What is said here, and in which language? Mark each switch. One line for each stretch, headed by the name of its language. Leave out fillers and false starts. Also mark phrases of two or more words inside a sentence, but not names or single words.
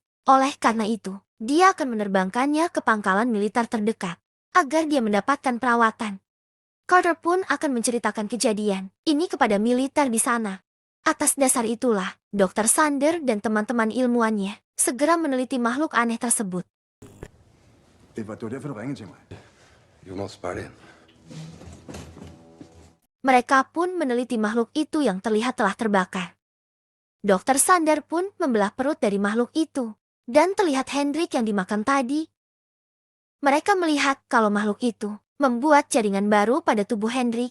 Indonesian: Oleh karena itu, dia akan menerbangkannya ke pangkalan militer terdekat agar dia mendapatkan perawatan. Carter pun akan menceritakan kejadian ini kepada militer di sana. Atas dasar itulah, Dr. Sander dan teman-teman ilmuwannya segera meneliti makhluk aneh tersebut.
Danish: Det var derfor, du ringede til mig. You må spare in.
Indonesian: Mereka pun meneliti makhluk itu yang terlihat telah terbakar. Dr. Sander pun membelah perut dari makhluk itu. Dan terlihat Hendrik yang dimakan tadi. Mereka melihat kalau makhluk itu membuat jaringan baru pada tubuh Hendrik.